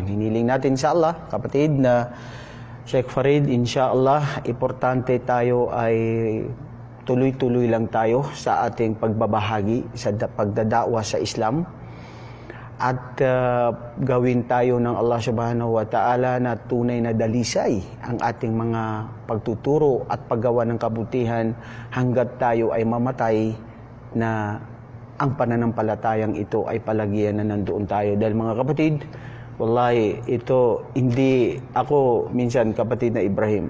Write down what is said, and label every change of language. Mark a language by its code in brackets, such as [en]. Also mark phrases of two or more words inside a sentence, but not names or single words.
[tl] Hiniling natin sa Allah, kapatid, na Sheikh Farid, insyaAllah, importante tayo ay tuloy-tuloy lang tayo sa ating pagbabahagi, sa pagdadawa sa Islam. At gawin tayo ng Allah [ar] سبحانه وتعالى [tl] na tunay na dalisay ang ating mga pagtuturo at paggawa ng kabutihan hanggat tayo ay mamatay na ang pananampalatayang ito ay palagian na nandoon tayo. Dahil mga kapatid, wallahi, ito hindi ako minsan kapatid na Ibrahim.